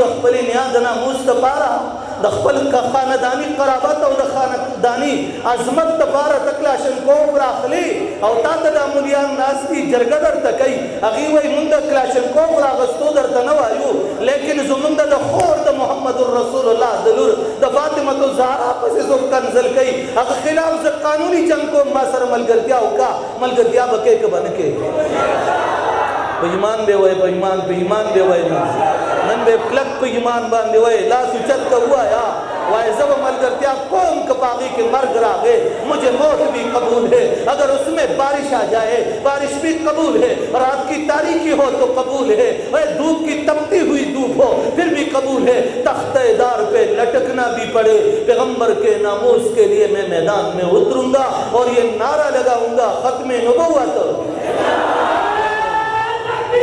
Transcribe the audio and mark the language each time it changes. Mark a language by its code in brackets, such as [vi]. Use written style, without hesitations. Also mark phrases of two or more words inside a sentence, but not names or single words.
[ps] خپلې نیا د ناموس دپاره، د خپل خانداني قرابت او د خانداني عظمت دپاره ته کلاشنکوف راخلي او تا ته دا مولیان ناست دي جرګه درته کوي، هغې وایي مونږ د کلاشنکوف راغستو درته نه وایو، لیکن زمونږ د خور د محمد رسول الله د لور د فاطمة الزهرا پسې څوک کنځل کوي، هغه خلاف زه قانوني جنګ کوم، ما سره ملګرتیا وکړه. ملګرتیا به کوې که به نه کوې؟ په ایمان به وایي، په ایمان به وایي، نن به کلک په ایمان باندې وایي، لاس اوچت که ووایا وایي زه به ملګرتیا کوم که په هغې کې مرګ راغے [ur] مجھے موت بھی قبول ہے، اگر اس میں بارش آ جائے بارش بھی قبول ہے، رات کی تاریکی ہو تو قبول ہے، دھوپ کی تپتی ہوئی دھوپ ہو پھر بھی قبول ہے، تختہ دار پہ لٹکنا بھی پڑے پیغمبر کے ناموس کے لیے میں میدان میں اتروں گا اور یہ نعرہ لگاؤں گا ختم نبوت